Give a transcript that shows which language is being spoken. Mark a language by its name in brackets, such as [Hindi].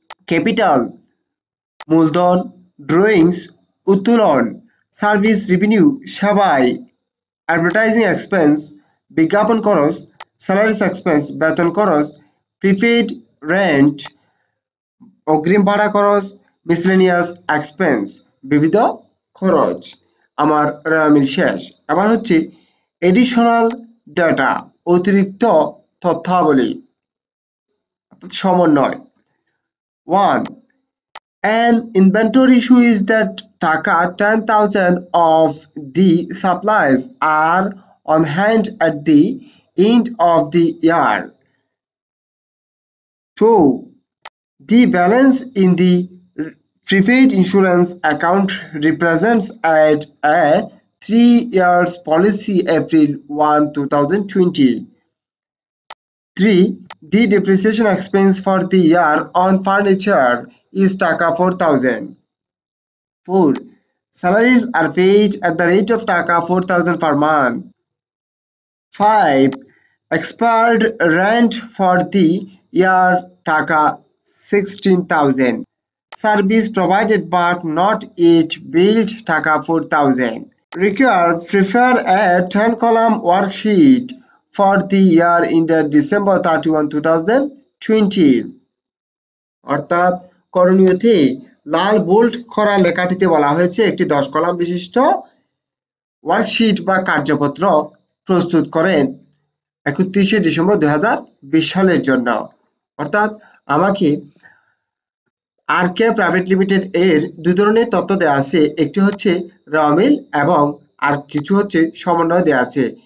[Bangla] Capital মূলধন, drawings উত্তোলন, service revenue সেবায়, অ্যাডভার্টাইজিং এক্সপেন্স বিজ্ঞাপন খরচ, স্যালারিস এক্সপেন্স বেতন খরচ, প্রিপেইড রেন্ট অগ্রিম ভাড়া খরচ, মিসলেনিয়াস এক্সপেন্স বিবিধ খরচ। আমার রেওয়ামিল শেষ। এবার হচ্ছে এডিশনাল ডাটা অতিরিক্ত তথ্যাবলী সমন্বয়। 1. [English] An inventory issue is that taka 10,000 of the supplies are on hand at the end of the year. 2. The balance in the prepaid insurance account represents at a 3 years policy April 1, 2020. 3. The depreciation expense for the year on furniture is taka 4,000. 4. Salaries are paid at the rate of taka 4,000 per month. 5. Expired rent for the year taka 16,000. Service provided but not yet billed taka 4,000. Prepare a 10-column worksheet for the year ended December 31, 2020. [Bangla] অর্থাৎ করণীয়তে লাল bold করা লেখাটিতে বলা হয়েছে একটি 10 column বিশিষ্ট worksheet বা কার্যপত্র প্রস্তুত করেন 31শে December 2020 সালের জন্য। অর্থাৎ আমাকে আরকে প্রাইভেট লিমিটেড এর দুই ধরনের তথ্য দেওয়া আছে, একটি হচ্ছে রেওয়ামিল এবং আর কিছু হচ্ছে সমন্বয় দেওয়া আছে।